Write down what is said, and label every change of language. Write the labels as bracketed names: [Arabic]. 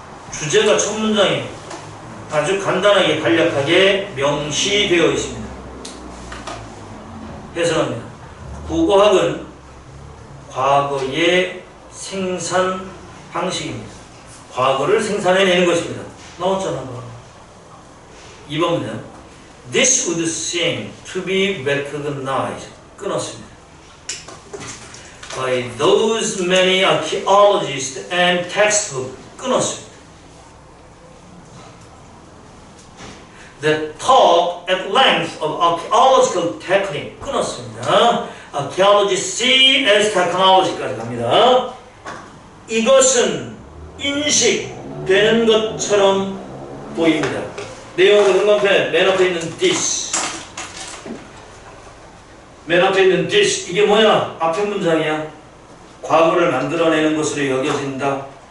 [Korean] 주제가 첫 문장이 아주 간단하게 간략하게 명시되어 있습니다. 해석합니다. 고고학은 과거의 생산 방식입니다. 과거를 생산해내는 것입니다. 나왔잖아. 2번 문장. [English] This would seem to be recognized. [Korean] 끊었습니다. [English] By those many archaeologists and textbooks. [Korean] 끊었습니다. [English] That talk at length of archaeological technique. [Korean] 끊었습니다. [English] Archaeology C as technology까지 [Korean] 갑니다. 이것은 인식되는 것처럼 보입니다. 내용은 현관펜 맨 앞에 있는 this. 맨 앞에 있는 this. 이게 뭐야? 앞에 문장이야. 과거를 만들어내는 것으로 여겨진다.